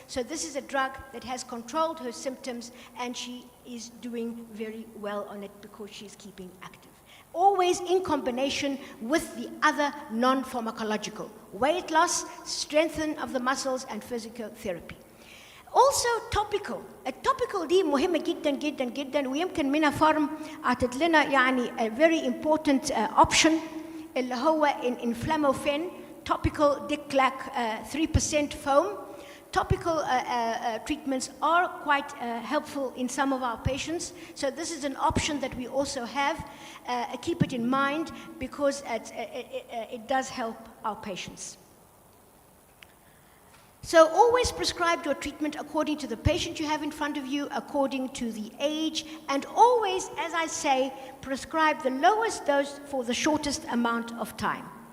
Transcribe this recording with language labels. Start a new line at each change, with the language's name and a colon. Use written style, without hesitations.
English: So this is a drug that has controlled her symptoms, and she is doing very well on it because she's keeping active. Always in combination with the other non-pharmacological. Weight loss, strengthening of the muscles, and physical therapy. Also topical.
Arabic: التوبيكال دي مهمة جدا جدا جدا ويمكن منها فارم أعطت لنا يعني
English: a very important option
Arabic: اللي هو inflamofen topical Diclac 3% foam.
English: Topical treatments are quite helpful in some of our patients. So this is an option that we also have. Keep it in mind because it does help our patients. So always prescribe your treatment according to the patient you have in front of you, according to the age, and always, as I say, prescribe the lowest dose for the shortest amount of time.